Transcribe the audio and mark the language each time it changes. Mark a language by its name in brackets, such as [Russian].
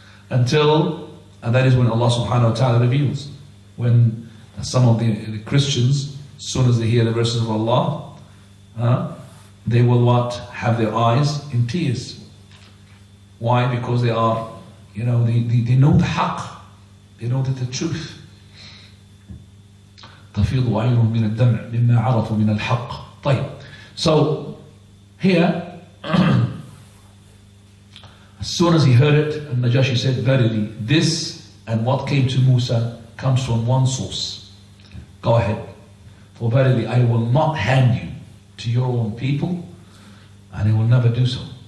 [English] Until, and that is when Allah subhanahu wa ta'ala reveals, when some of the Christians, as soon as they hear the verses of Allah, they will what? Have their eyes in tears. Why? Because they are, they know the haqq, they know the truth. [Arabic] تفيض عينهم من الدمع مما عرفوا من الحق. طيب. [English] So here, as soon as he heard it, and Najashi said, verily, this and what came to Musa comes from one source. Go ahead. For verily, I will not hand you to your own people, and I will never do so.